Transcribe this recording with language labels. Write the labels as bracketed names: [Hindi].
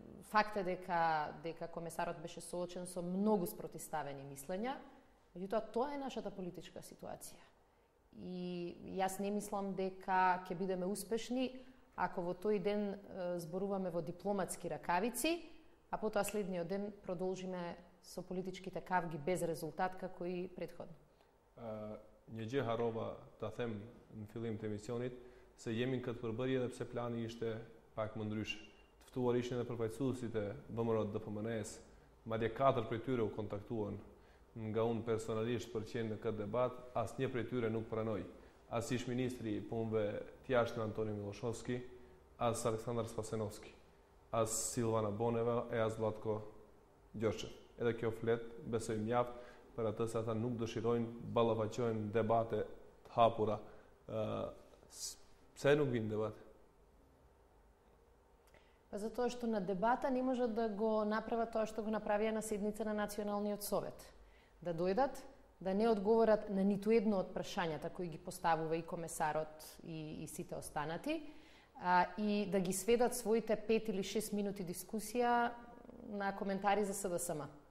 [Macedonian] Факт е дека комесарот беше соочен со многу спротивставени мислења, меѓутоа тоа е нашата политичка ситуација. И јас не мислам дека ќе бидеме успешни ако во тој ден зборуваме во дипломатски ракавици, а потоа следниот ден продолжиме со политичките кавги без резултат како и претходно. [Albanian] Një gjë harrova ta them në fillim të emisionit se jemi në këtë përbërje dhe pse plani ishte pak më ndryshe. Të ftuar ishin edhe përfaqësuesit e BMR-t DPMN-s, madje 4 prej tyre u kontaktuan nga unë personalisht për të qenë në këtë debat, asnjë prej tyre nuk pranoi. As ish ministri i punëve të jashtme Antoni Miloshovski, as Aleksandar Spasenovski, as Silvana Boneva e as Vlatko Gjorçev. Edhe kjo flet, besoj mjaft për atë se ata nuk dëshirojnë ballafaqojnë debate të hapura. Pse nuk vinë debate? [Macedonian] Па затоа што на дебата не можат да го направат тоа што го направија на седница на Националниот совет. Да дојдат, да не одговорат на ниту едно од прашањата кои ги поставува и комесарот и сите останати, и да ги сведат своите 5 или 6 минути дискусија на коментари за СДСМ.